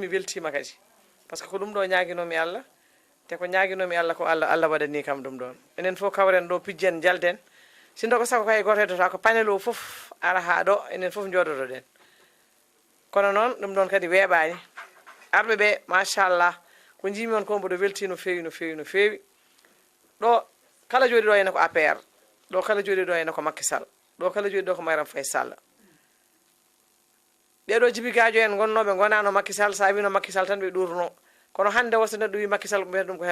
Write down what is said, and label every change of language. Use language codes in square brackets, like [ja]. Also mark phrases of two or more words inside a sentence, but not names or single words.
[ff] weltima kadi par ce que ko ɗum ɗo ñaguinomi Allah te ko ñaguinomi Allah ko Allah waɗani kam ɗum ɗon enen fof kawren ɗo pijjen jalden sindo ko sago kay goto heddota ko panel o fof ara ha ɗo enen fof joɗotoɗen kono noon ɗum ɗon kadi weeɓani arɓe ɓe machallah ko jimi on ko mboɗo welti no feewi no feewi no feewi ɗo kala jooɗi ɗo ene ko APR ɗo kala jooɗi ɗo ene ko Macky Sall ɗo kala jooɗi ɗo ko Marième Faye Sall ɓeɗo jibikajo en gonnoɓe gonano Macky Sall sa wino Macky Sall tan ɓe ɗurno kono hande o so neɗɗo wi Macky Sall ko mbiyata ɗum ko